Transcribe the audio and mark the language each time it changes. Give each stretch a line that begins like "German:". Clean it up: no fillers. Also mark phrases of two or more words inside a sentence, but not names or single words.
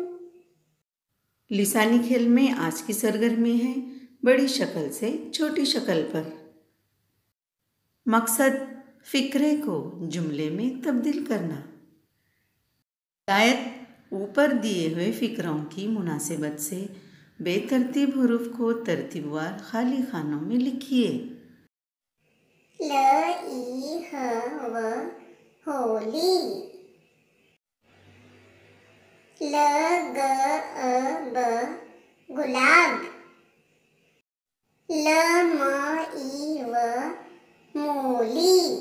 Urdu: لسانی کھیل میں آج کی سرگرمی ہے بڑی شکل سے چھوٹی شکل پر۔ مقصد فکرے کو جملے میں تبدیل کرنا۔ ہدایت اوپر دیے ہوئے فکروں کی مناسبت سے بے ترتیب حروف کو ترتیب وار خالی خانوں میں لکھیے۔ ل ای ہ و ہولی، ل گ ا ب گلاب، ل م ای و مولی،